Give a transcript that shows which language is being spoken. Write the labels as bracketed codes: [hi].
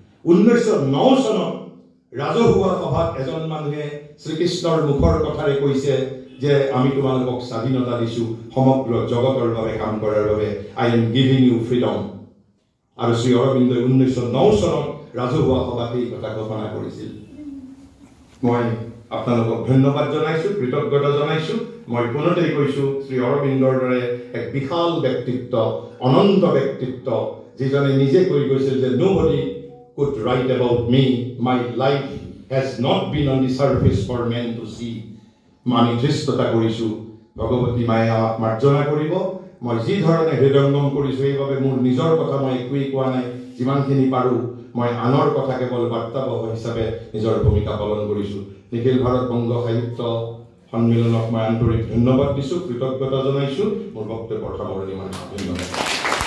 [as] 1909 চনত ৰাজহুৱা সভাত এজন মানুহে শ্ৰীকৃষ্ণৰ মুখৰ কথাৰে কৈছে যে আমি তোমালোকক স্বাধীনতা দিছো সমগ্ৰ জগতৰ বাবে কাম কৰাৰ বাবে। [en] I am giving you freedom. [as] আৰু শ্ৰী অৰবিন্দই 1909 চনত ৰাজহুৱা সভাত এই কথা ঘোষণা কৰিছিল। মই আপোনালোকক ধন্যবাদ জনাইছো, কৃতজ্ঞতা জনাইছো। মই পুনতেই কৈছো শ্ৰী অৰবিন্দৰ দৰে এক বিশাল ব্যক্তিত্ব, অনন্ত ব্যক্তিত্ব, যিজনে নিজে কৈ গৈছিল যে [en] nobody could write about me, my life has not been on the surface for men to see. [as] আমি ধৃষ্টতা কৰিছো, ভগৱতী মায়ে আমাক মাৰ্জনা কৰিব। মই যি ধৰণে হৃদয়ঙ্গম কৰিছো এইভাবে মোৰ নিজৰ কথা মই একোৱেই কোৱা নাই। যিমানখিনি পাৰো মই আনৰ কথা কেৱল বাৰ্তাবহ হিচাপে নিজৰ ভূমিকা পালন কৰিছো। নিখিল ভাৰত বংগ সাহিত্য সন্মিলনক মই আন্তৰিক ধন্যবাদ দিছো, কৃতজ্ঞতা জনাইছো। মোৰ বক্তব্যৰ সামৰণি মাৰিছো। ধন্যবাদ।